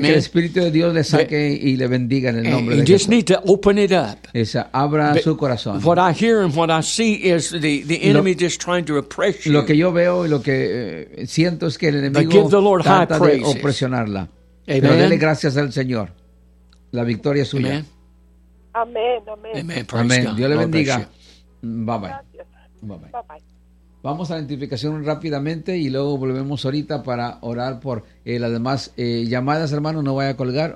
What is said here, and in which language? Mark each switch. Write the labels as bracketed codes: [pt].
[es] Que el Espíritu de Dios le saque y le bendiga en el nombre [en] you [es] de Jesús. [en] You just need to open it up. [es] Esa, abra [en] but [es] su corazón. [en] What I hear and what I see is the enemy just trying to oppress you. [es] Lo que yo veo y lo que siento es que el enemigo trata de opresionarla. [en] Amen. [es] Pero dele gracias al Señor. La victoria es suya. Amén. Amén. Amén. Amén. [en] God. [es] Dios le bendiga. [en] Bye bye. [es] Gracias. [en] Bye bye. [es] Vamos a la identificación rápidamente y luego volvemos ahorita para orar por las demás llamadas, hermano. No vaya a colgar.